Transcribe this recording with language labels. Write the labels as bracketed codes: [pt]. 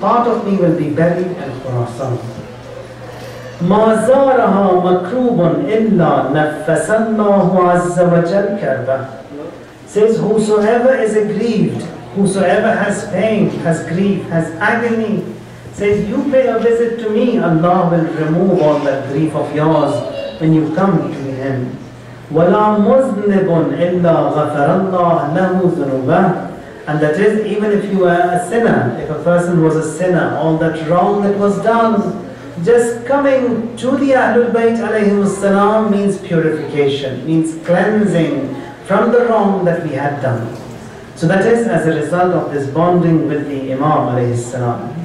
[en] Part of me will be buried in Khurasan. [ar] ما زارها مكروب إلا نفس الله عز وجل كربه. [en] Says, whosoever is aggrieved, whosoever has pain, has grief, has agony, says, you pay a visit to me, Allah will remove all that grief of yours when you come to Him. [ar] ولا مذنب إلا غفر الله له ذنوبه. [en] And that is, even if you were a sinner, if a person was a sinner, all that wrong that was done, just coming to the Ahlulbayt alayhi salam means purification, means cleansing from the wrong that we had done. So that is as a result of this bonding with the Imam alayhi salam.